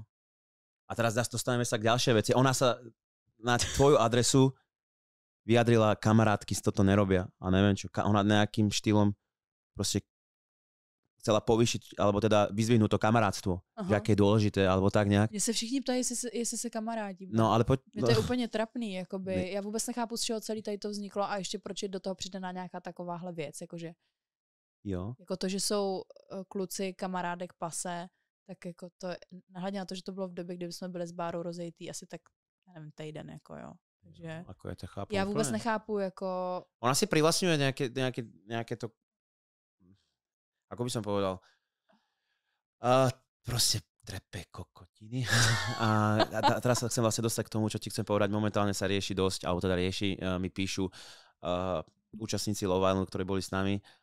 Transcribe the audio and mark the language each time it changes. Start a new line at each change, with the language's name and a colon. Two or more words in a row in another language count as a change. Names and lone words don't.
Slovak: A teraz dostaneme sa k ďalšej veci. Ona sa na tvoju adresu vyjadrila, kamarátky si toto nerobia a neviem čo. Ona nejakým štýlom proste chcela povýšiť, alebo teda vyzvihnúť to kamarátstvo, že aké je dôležité, alebo tak nejak.
Czech: Mně se všichni ptají, jestli se kamarádí. No, ale Mě to je úplně trapný, jakoby. Já vůbec nechápu, z čeho celý tady to vzniklo a ještě proč je do toho přidaná nějaká takováhle věc, jakože. Jo. Jako to, že jsou kluci kamarádek pase, tak jako to, nahledně na to, že to bylo v době, kdy jsme byli s Bárou rozejtý asi tak, já nevím, týden, jako jo. Takže
Slovak: ako ja to chápu.
Czech: Já vůbec nechápu, jako...
Slovak: Ona si privlastňuje nejaké to, ako by som povedal, proste trepe kokotiny. A teraz sa chcem vlastne dostať k tomu, čo ti chcem povedať. Momentálne sa rieši dosť, alebo teda mi píšu účastníci Love Island, ktorí boli s nami.